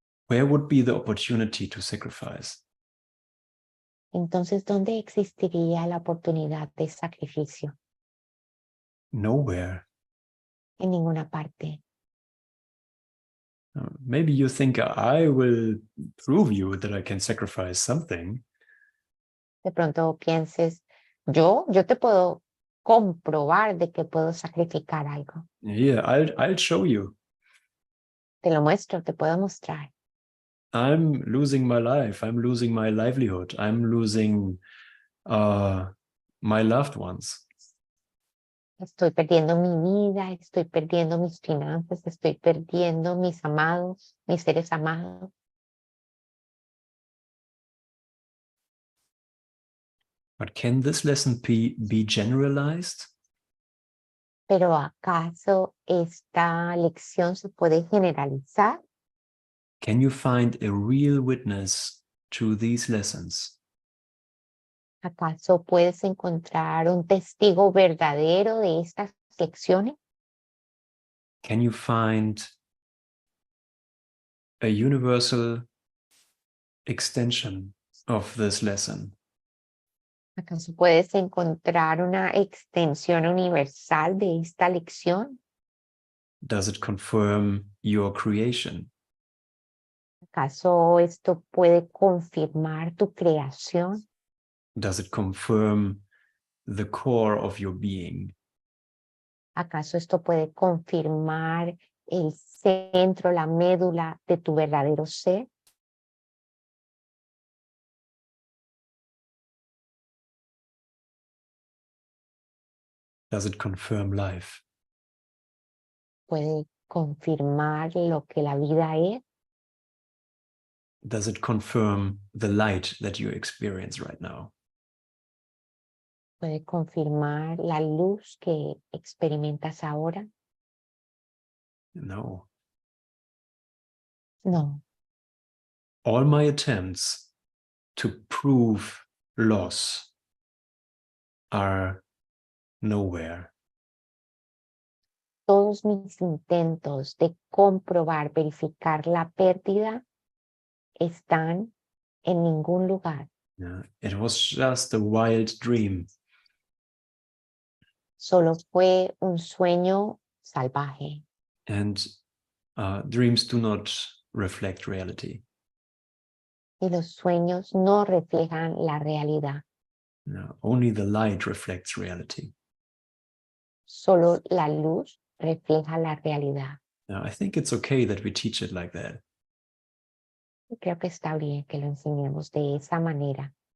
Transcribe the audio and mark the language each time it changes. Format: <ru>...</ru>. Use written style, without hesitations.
<en>where would be the opportunity to sacrifice?</en> <es>Entonces, ¿dónde existiría la oportunidad de sacrificio?</es> <en>Nowhere.</en> <es>En ninguna parte.</es> <en>Maybe you think I will prove you that I can sacrifice something.</en> <es>De pronto pienses, yo te puedo comprobar de que puedo sacrificar algo.</es> <en>Yeah, I'll show you.</en> <es>Te lo muestro, te puedo mostrar.</es> <en>I'm losing my life. I'm losing my livelihood. I'm losing my loved ones.</en> <es>Estoy perdiendo mi vida, estoy perdiendo mis finanzas, estoy perdiendo mis amados, mis seres amados.</es> <en>But can this lesson be generalized?</en> <es>Pero ¿acaso esta lección se puede generalizar?</es> <en>Can you find a real witness to these lessons?</en> <es>¿Acaso puedes encontrar un testigo verdadero de estas lecciones?</es> <en>Can you find a universal extension of this lesson?</en> <es>¿Acaso puedes encontrar una extensión universal de esta lección?</es> <en>Does it confirm your creation?</en> <es>¿Acaso esto puede confirmar tu creación?</es> <en>Does it confirm the core of your being?</en> <es>¿Acaso esto puede confirmar el centro, la médula de tu verdadero ser?</es> <en>Does it confirm life?</en> <es>¿Puede confirmar lo que la vida es?</es> <en>Does it confirm the light that you experience right now?</en> <es>¿Puede confirmar la luz que experimentas ahora?</es> <en>No.</en> <es>No.</es> <en>All my attempts to prove loss are nowhere.</en> <es>Todos mis intentos de comprobar, verificar la pérdida están en ningún lugar.</es> <en>Yeah. It was just a wild dream.</en> <es>Solo fue un sueño salvaje.</es> <en>And dreams do not reflect reality.</en> <es>Y los sueños no reflejan la realidad.</es> <en>No, only the light reflects reality.</en> <es>Solo la luz refleja la realidad.</es> <en>Now, I think it's okay that we teach it like that.</en> <es>Y creo que está bien que lo enseñemos de esa manera.</es>